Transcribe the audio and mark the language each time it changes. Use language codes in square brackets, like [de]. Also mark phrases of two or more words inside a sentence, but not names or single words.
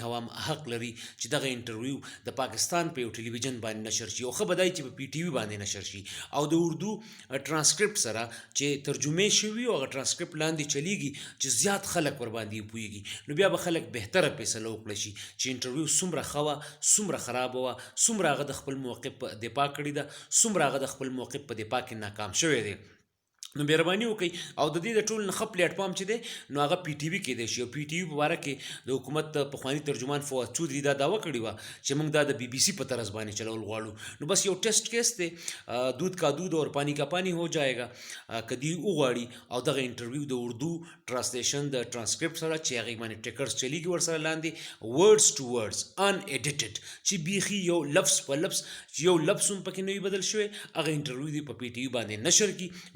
[ps] عوام حق لري چې دغه انټرویو د پاکستان په یو ټلویزیون باندې نشر شي، او ښه به دا چې په پی ټي وي باندې نشر شي او د اردو ټرانسکرپټ سره چې ترجمې شوي او هغه ټرانسکرپټ لاندې چلیږي چې زیات خلک ورباندې پوهېږي، نو بیا به خلک بهتره فیصله وکړی شي چې انټرویو څومره ښه وه، څومره خرابه وه، څومره هغه د خپل موقف په دفاع کړې ده، څومره هغه د خپل موقف په دفاع کې ناکام شوی دی. نو مهرباني وکړئ او د دې د ټول نه ښه پلیټفارم چې دی نو هغه پی ټي وي کیدای شي. او پی ټي وي په باره کې د حکومت پخواني ترجمان فواد چودري دا دعوه کړې وه چې موږ دا د بي بي سي په طرز باندې چلول غواړو. نو بس یو [en] test case [ps] دی، [ur] دودھ کا دودھ اور پانی کا پانی ہو جائے گا. [ps] که دوی وغواړي او دغه انټرویو د اردو ټرانسلیشن د ټرانسکرپټ سره چې هغې باندې ټیکرز چلیږي ورسره لاندې [en] words to words un edited [ps] چې بیخي یو لفظ په لفظ یو لفظ هم پکې نه وي بدل شوی، هغه انټرویو دی په پی ټي وي باندې نشر کړي.